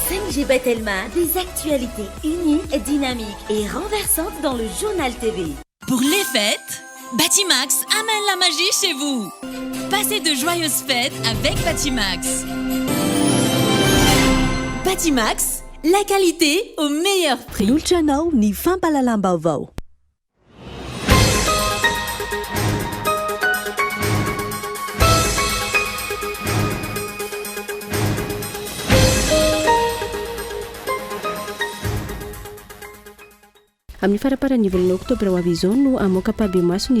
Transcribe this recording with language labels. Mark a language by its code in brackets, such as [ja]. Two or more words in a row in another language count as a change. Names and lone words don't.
[fr] Najib Telma, des actualités uniques, dynamiques et renversantes dans le journal TV. Pour les fêtes, Batimax amène la magie chez vous. Passez de joyeuses fêtes avec Batimax. Batimax, la qualité au meilleur prix. [mg] Lolotranao ny fampalalam-baovao. Amin'ny faraparany volana oktobra ho avy izao no amoaka pabe-maso ny